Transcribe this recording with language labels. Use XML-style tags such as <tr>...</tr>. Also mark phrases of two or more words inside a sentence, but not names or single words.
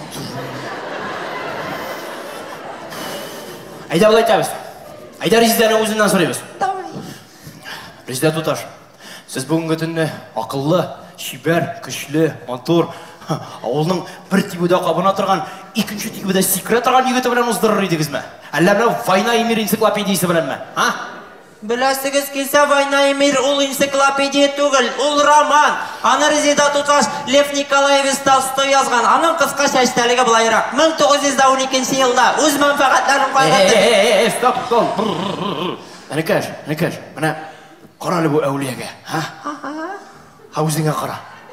<tt>Айда болай итәбез. Айда Резиданы үзеннән сорыйбыз.</tt> <ru>Давай.</ru> <tt>Резида туташ, сез бүгенге төнне акыллы, чибәр, көчле, матур, авылның бер тибүдә кабына торган, икенче тибүдә сикерә торган егете белән уздырыр идегезме? Әллә менә Война и мир энциклопедиясе беләнме? Беләсегез килсә, Война и мир ул энциклопедия түгел, ул роман. Аны Резида туташ Лев Николаевич Толстой язган. Аның кыскача эчтәлеге булайрак. 1912 елда үз мәнфәгатьләрен кайгыртып. Стоп. Әнекәш. Менә кара әле бу әүлиягә, Үзеңә кара.</tt>